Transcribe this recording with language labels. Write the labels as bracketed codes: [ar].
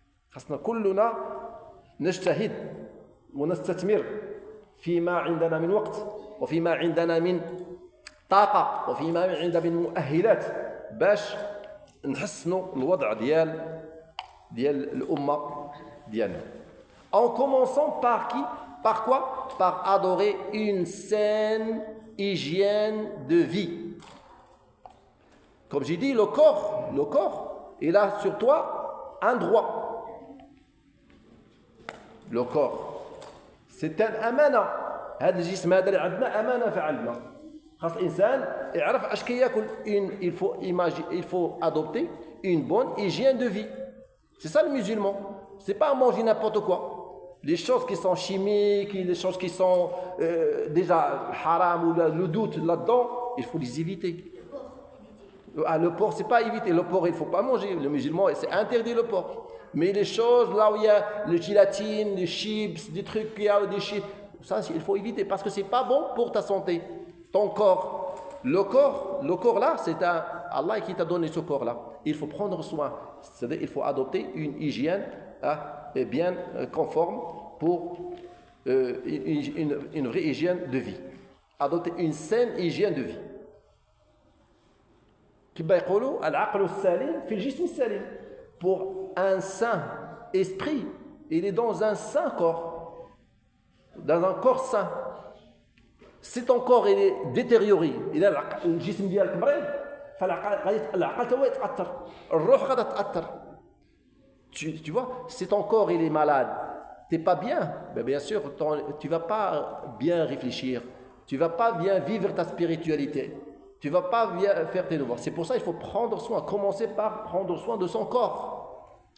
[ar] خاصنا كلنا نجتهد ونستثمر فيما عندنا من وقت وفيما عندنا من طاقة وفيما عندنا من مؤهلات باش نحسنوا الوضع ديال الأمة ديالنا. [fr] En commençant par qui? Par quoi? Par adorer une saine hygiène de vie. Comme j'ai dit, le corps, il a sur toi un droit. Le corps, c'est un amana. [ar] هذا الجسم هذا اللي عندنا أمانة في عندنا. خاص الإنسان يعرف اش كياكل. [fr] Il faut adopter une bonne hygiène de vie. C'est ça le musulman. C'est pas manger n'importe quoi. Les choses qui sont chimiques, les choses qui sont déjà haram ou le doute là-dedans, il faut les éviter. Le porc, c'est pas éviter. Le porc, il faut pas manger. Le musulman, c'est interdit le porc. Mais les choses là où il y a le gélatine, les chips, des trucs qu'il y a, des chips, ça il faut éviter parce que c'est pas bon pour ta santé. Ton corps, le corps là, c'est Allah qui t'a donné ce corps là. Il faut prendre soin. C'est-à-dire il faut adopter une hygiène bien conforme pour une vraie hygiène de vie. Adopter une saine hygiène de vie. [ar] كما يقولوا العقل السليم في الجسم السليم. [fr] Pour un saint esprit, il est dans un saint corps, dans un corps saint. Si ton corps il est détérioré, il a [ar] الجسم ديالك مريض, فالعقل تو يتأثر, الروح غادا تتأثر. [fr] Tu vois, si ton corps il est malade, t'es pas bien, ben bien sûr, tu vas pas bien réfléchir, tu vas pas bien vivre ta spiritualité. Tu ne vas pas bien faire tes devoirs. C'est pour ça qu'il faut prendre soin. Commencer par prendre soin de son corps.